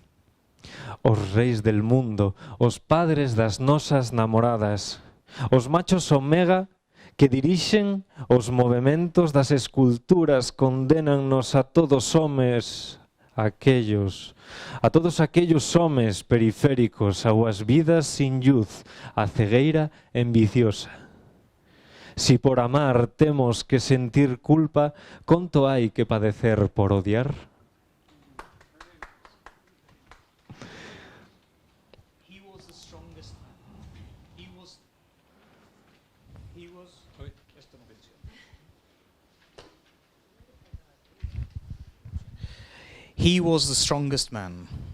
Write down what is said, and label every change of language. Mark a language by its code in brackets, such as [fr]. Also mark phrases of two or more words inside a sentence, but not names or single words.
[gl] Os reis del mundo, os padres das nosas namoradas, os machos omega que dirixen os movementos das esculturas, condenannos a todos homes a todos aquellos homes periféricos ás vidas sin luz, a cegueira ambiciosa. Si por amar temos que sentir culpa, conto hai que padecer por odiar? [en] He was the strongest man. He was the strongest man.